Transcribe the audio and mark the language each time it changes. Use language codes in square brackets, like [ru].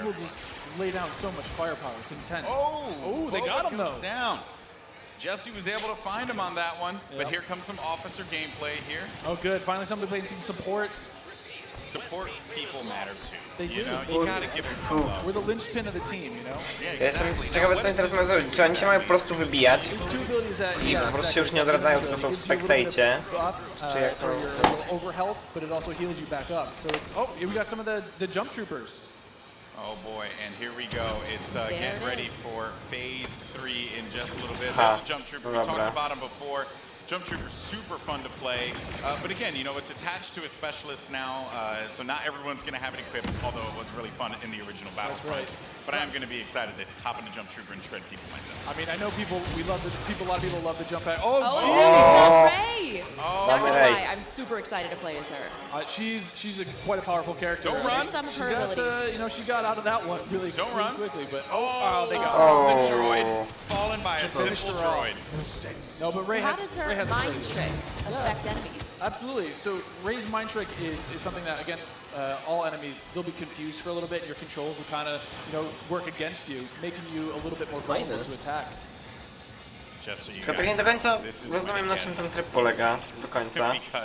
[en] Able to just lay down so much firepower. It's intense. Oh, they got him though. Down. Jesse was able to find him on that one, but here comes some officer gameplay here. Oh, good. Finally, somebody playing some support. Support people matter too. They do. You know, you gotta give them some love. We're the linchpin of the team, you know? [pl] Ja jestem ciekawy, co oni teraz mają zrobić. Czy oni się mają po prostu wybijać? Po prostu się już nie odradzają, tylko są w spectacie. Czy jak to... [en] Overhealth, but it also heals you back up. So it's, oh, we got some of the jump troopers. Oh boy, and here we go. It's getting ready for phase 3 in just a little bit. There's a jump trooper. We talked about him before. Jump trooper's super fun to play, but again, you know, it's attached to a specialist now, so not everyone's going to have it equipped, although it was really fun in the original Battlefront. That's right. But I am going to be excited to hop in a jump trooper and shred people myself. I mean, I know a lot of people love the jump pack. Oh, geez! Rey! Not gonna lie, I'm super excited to play as her. She's quite a powerful character. Don't run. Some of her abilities. You know, she got out of that one really quickly, but they got her. The droid fallen by a simple droid. No, but Rey how does her mind trick affect enemies? Absolutely. So Rey's mind trick is something that against all enemies, they'll be confused for a little bit, and your controls will kind of, you know, work against you, making you a little bit more vulnerable to attack. [pl] Tylko tak nie do końca rozumiem, na czym ten tryb polega do końca.